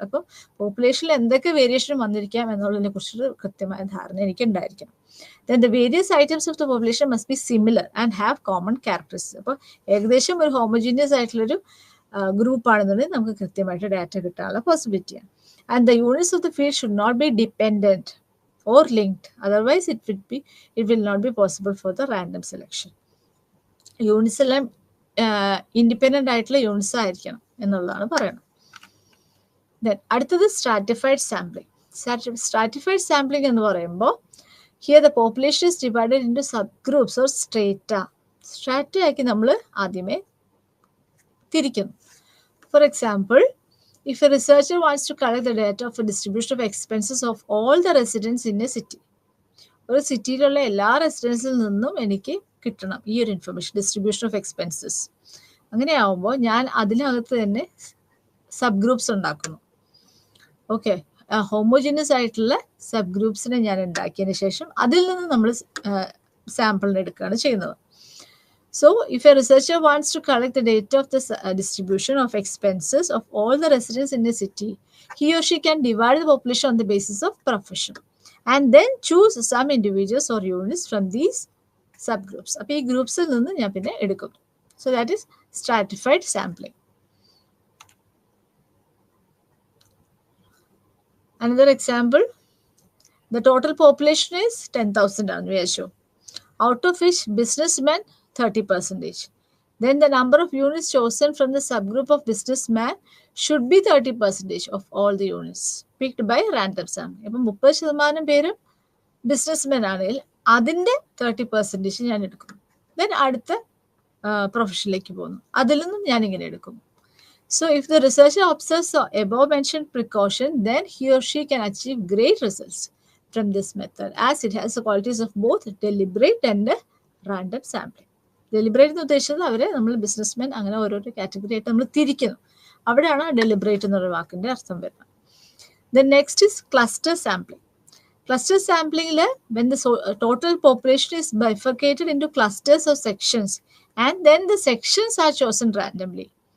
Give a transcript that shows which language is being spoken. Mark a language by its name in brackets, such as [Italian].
[Malayalam] അപ്പോൾ പോപ്പുലേഷനിൽ എന്തൊക്കെ വേരിയേഷൻ വന്നിരിക്കാം എന്നുള്ളതിനെ കുറിച്ചൊരു കൃത്യമായ ധാരണ എനിക്ക് ഉണ്ടായിരിക്കണം. [English] Then the various items of the population must be similar and have common characteristics. [Malayalam] അപ്പോൾ ഏകദേശം ഒരു ഹോമോജീനിയസ് ആയിട്ടുള്ളൊരു ഗ്രൂപ്പാണെന്നുണ്ടെങ്കിൽ നമുക്ക് കൃത്യമായിട്ട് ഡാറ്റ കിട്ടാനുള്ള പോസിബിലിറ്റിയാണ്. [English] And the units of the field should not be dependent or linked, otherwise it will not be possible for the random selection. [Malayalam] Units എല്ലാം independent ആയിട്ടുള്ള units ആയിരിക്കണം എന്നുള്ളതാണ് പറയുന്നത്. [English] then [Malayalam] അടുത്തത് സ്ട്രാറ്റിഫൈഡ് സാമ്പിളിംഗ്. സ്ട്രാറ്റിഫൈഡ് സാമ്പിളിംഗ് എന്ന് പറയുമ്പോൾ [English] Here the population is divided into sub groups or strata. [Malayalam] സ്ട്രാറ്റയാക്കി നമ്മൾ ആദ്യമേ തിരിക്കുന്നു. [English] for example, if a researcher wants to collect the data of a distribution of expenses of all the residents in a city, [Malayalam] ഒരു സിറ്റിയിലുള്ള എല്ലാ റെസിഡൻസിൽ നിന്നും എനിക്ക് കിട്ടണം ഈ ഒരു ഇൻഫർമേഷൻ, ഡിസ്ട്രിബ്യൂഷൻ ഓഫ് എക്സ്പെൻസസ്. അങ്ങനെയാവുമ്പോൾ ഞാൻ അതിനകത്ത് തന്നെ സബ് ഗ്രൂപ്പ്സ് ഉണ്ടാക്കുന്നു. ഓക്കെ, ഹോമോജിനസ് ആയിട്ടുള്ള സബ് ഗ്രൂപ്പ്സിനെ ഞാൻ ഉണ്ടാക്കിയതിന് ശേഷം അതിൽ നിന്ന് നമ്മൾ സാമ്പിളിന് എടുക്കുകയാണ് ചെയ്യുന്നത്. [English] So, if a researcher wants to collect the data of the distribution of expenses of all the residents in a city, he or she can divide the population on the basis of profession and then choose some individuals or units from these subgroups. [Malayalam] അപ്പോൾ ഈ ഗ്രൂപ്പ്സിൽ നിന്ന് ഞാൻ പിന്നെ എടുക്കും. [English] So, that is stratified sampling. Another example, the total population is 10,000 [Malayalam] ആണെന്ന് വിചാരിച്ചു. [English] Out of which businessmen 30%. Then the number of units chosen from the subgroup of businessman should be 30% of all the units picked by random sampling. [Malayalam] അപ്പം 30% പേരും businessmen ആണെങ്കിൽ അതിൻ്റെ 30% ഞാൻ എടുക്കും. Then അടുത്ത പ്രൊഫഷനിലേക്ക് പോകുന്നു, അതിൽ നിന്നും ഞാൻ ഇങ്ങനെ എടുക്കും. [English] So if the researcher observes the above mentioned precaution, then he or she can achieve great results from this method as it has the qualities of both deliberate and random sampling. [Malayalam] Deliberate എന്ന് ഉദ്ദേശിച്ചത് അവരെ നമ്മൾ businessmen അങ്ങനെ ഓരോരോ category ആയിട്ട് നമ്മൾ തിരിക്കുന്നു. അവിടെയാണ് ഡെലിബറേറ്റ് എന്നൊരു വാക്കിൻ്റെ അർത്ഥം വരുന്നത്. [English] Then next is cluster sampling. Cluster സാമ്പിളിംഗിൽ when the total population is bifurcated into clusters of sections and then the sections are chosen randomly.